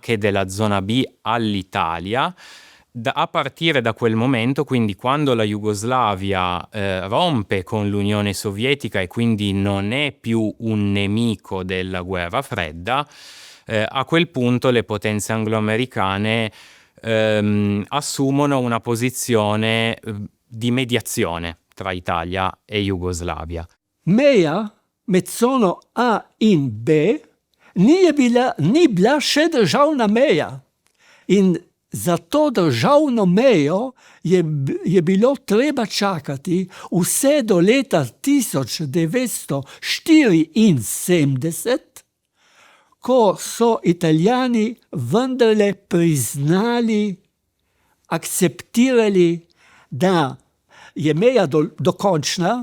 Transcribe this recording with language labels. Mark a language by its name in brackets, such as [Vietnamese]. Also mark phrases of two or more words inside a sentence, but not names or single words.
[Italian] che della zona B all'Italia, a partire da quel momento, quindi quando la Jugoslavia rompe con l'Unione Sovietica e quindi non è più un nemico della guerra fredda, a quel punto le potenze angloamericane assumono una posizione di mediazione tra Italia e Jugoslavia. [Slovenian] Meja med cono A in B ni bila še državna meja. In za to državno mejo je bilo treba čakati vse do leta 1974, ko so Italijani vendarle priznali, akceptirali, da je meja dokončna.